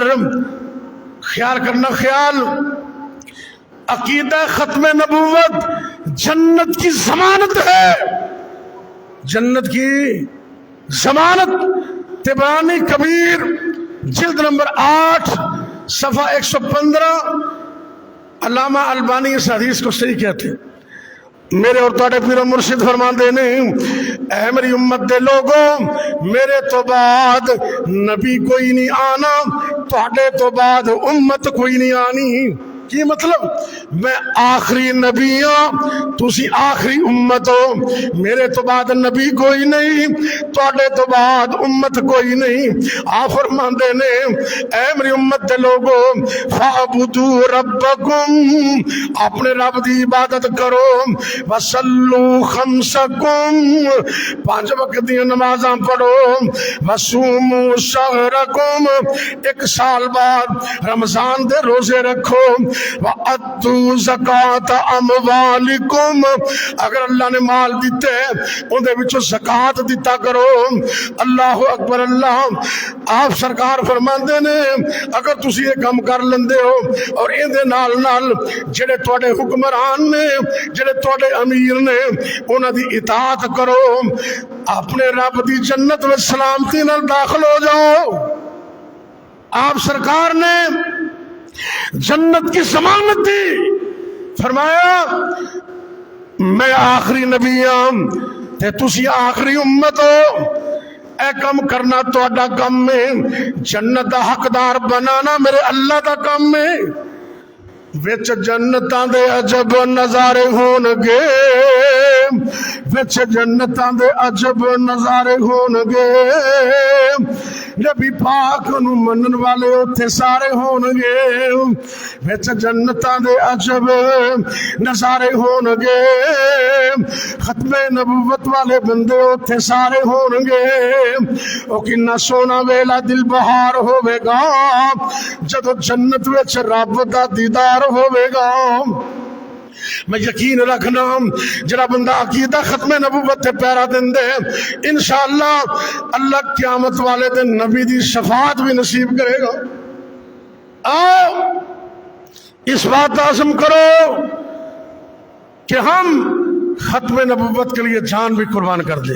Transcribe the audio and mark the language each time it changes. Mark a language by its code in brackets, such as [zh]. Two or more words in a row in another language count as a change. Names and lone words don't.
[ur] خیال کرنا خیال, عقیدہ ختم نبوت جنت کی ضمانت ہے. جنت کی ضمانت. طبرانی کبیر جلد نمبر 8 صفحہ 115. علامہ البانی اس حدیث کو صحیح کہتے. [pa] میرے اور تواڈے پیر مرشد فرماندے نے, اے میری امت دے لوگوں, میرے تو بعد نبی کوئی نہیں آنا, تواڈے تو بعد امت کوئی نہیں آنی. کی مطلب؟ میں آخری نبی ہوں, تسی آخری امت ہو. میرے تو بعد نبی کوئی نہیں, تواڈے تو بعد امت کوئی نہیں. آپ فرماندے نے اے میری امت دے لوگو, [ar] فاعبدوا ربکم, [pa] اپنے رب دی عبادت کرو. [ar] وصلو خمسکم, [pa] 5 وقت دی نمازاں پڑھو. [ar] وصوموا شہرکم, [pa] 1 سال بعد رمضان دے روزے رکھو. [ar] وَأَدُّوا زَكَاةَ أَمْوَالِكُمْ, [pa] اگر اللہ نے مال دیتے ان دے وچوں زکات دیتا کرو. [ar] اللہ اکبر [pa] اللہ. آپ سرکار فرماندے نے اگر تسی یہ کم کر لیندے ہو اور ان دے نال نال جڑے تواڈے حکمران نے, جڑے تواڈے امیر نے, انہاں دی اطاعت کرو, اپنے رب دی جنت میں سلامتی نال داخل ہو جاؤ. [ur] آپ سرکار نے جنت کی ضمانت دی. [pa] فرمایا میں آخری نبی ہوں تے تسی آخری امت ہو. اے کم کرنا تہاڈا کم ہے, جنت دا حقدار بنانا میرے اللہ دا کم ہے. وچ جنتاں دے عجب نظارے ہون گے, وچ جنتاں دے عجب نظارے ہون گے. نبی پاک نو منن والے اوتھے سارے ہون گے. وچ جنتاں دے عجب نظارے ہون گے. ختم نبوت والے بندے اوتھے سارے ہون گے. او کنا سونا ویلا دل بہار ہوے گا جدو جنت وچ رب دا دیدار ہوے گا. میں یقین رکھنا جڑا بندہ عقیدہ ختم نبوت تے پیرا دیندے, انشاءاللہ اللہ قیامت والے دن نبی دی شفاعت بھی نصیب کرے گا. [ur] آؤ اس بات کا عزم کرو کہ ہم ختم نبوت کے لیے جان بھی قربان کر دیں.